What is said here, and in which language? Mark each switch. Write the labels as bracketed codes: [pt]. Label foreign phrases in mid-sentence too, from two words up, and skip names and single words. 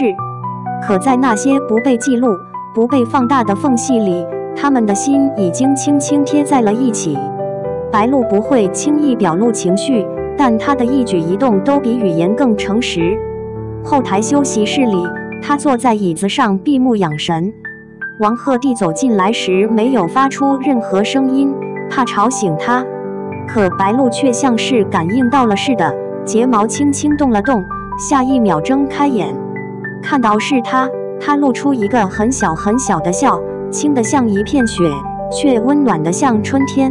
[zh] 可在那些不被記錄、不被放大的縫隙裡，他們的心已經輕輕貼在了一起。白鹿不會輕易表露情緒，但她的一舉一動都比語言更誠實。後台休息室裡，她坐在椅子上閉目養神。王鶴棣走進來時沒有發出任何聲音，怕吵醒她。可白鹿卻像是感應到了似的，睫毛輕輕動了動，下一秒睜開眼，看到是她，她露出一個很小很小的笑，輕得像一片雪，卻溫暖得像春天。